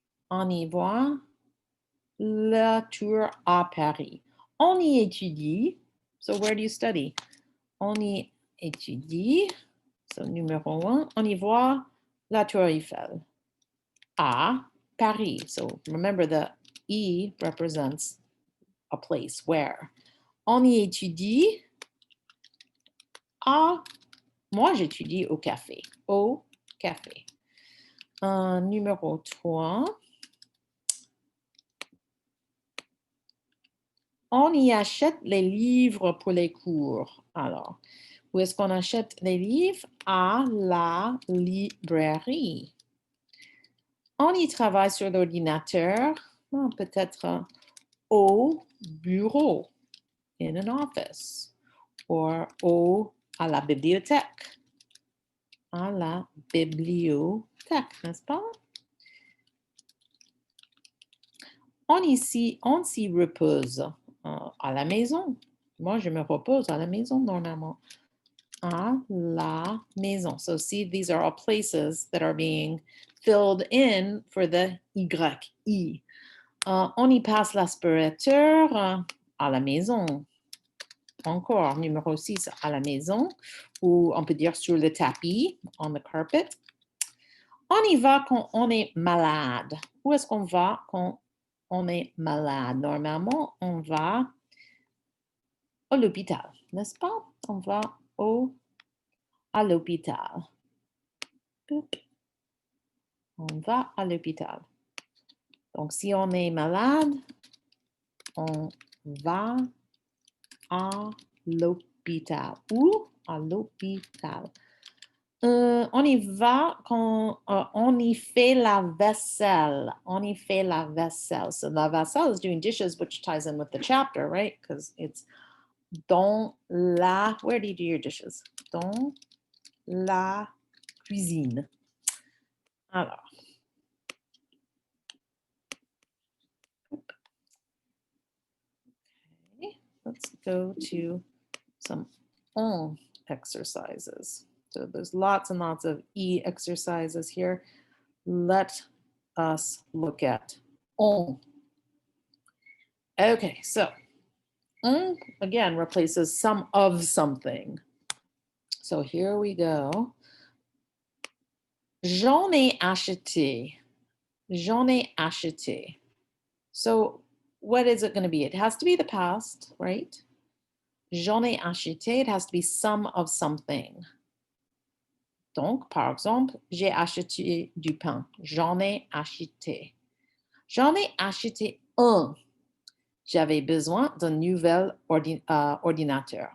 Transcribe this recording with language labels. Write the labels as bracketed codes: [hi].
[fr] On y voit la tour à Paris. On y étudie. [en] So where do you study? [fr] On y étudie. So numéro 1, on y voit la Tour Eiffel. À Paris. [en] So remember the E represents a place where. [fr] On y étudie. À, moi j'étudie au café. Au café. Numéro 3. On y achète les livres pour les cours. Alors, où est-ce qu'on achète les livres? À la librairie. On y travaille sur l'ordinateur, peut-être au bureau, [en] in an office, [fr] ou à la bibliothèque. À la bibliothèque, n'est-ce pas? On s'y repose à la maison. Moi, je me repose à la maison normalement. À la maison. [en] So see, these are all places that are being filled in for the Y. [fr] On y passe l'aspirateur à la maison. Encore, numéro 6, à la maison, ou on peut dire sur le tapis, [en] on the carpet. [fr] On y va quand on est malade. Où est-ce qu'on va quand on est malade? Normalement, on va à l'hôpital, n'est-ce pas? On va à l'hôpital. On va à l'hôpital. Donc, si on est malade, on va à l'hôpital ou à l'hôpital. On y va quand on y fait la vaisselle. On y fait la vaisselle. [en] So la vaisselle is doing dishes, which ties in with the chapter, right? Because it's dans la, where do you do your dishes? [fr] Dans la cuisine. Alors. [en] Okay, let's go to some on exercises. So there's lots and lots of E exercises here. Let us look at on. Okay, so on again replaces some of something. [fr] So here we go. J'en ai acheté. J'en ai acheté. [en] So what is it going to be? It has to be the past, right? [fr] J'en ai acheté, [en] it has to be some of something. [fr] Donc, par exemple, j'ai acheté du pain. J'en ai acheté. J'en ai acheté un. J'avais besoin d'un nouvel ordinateur.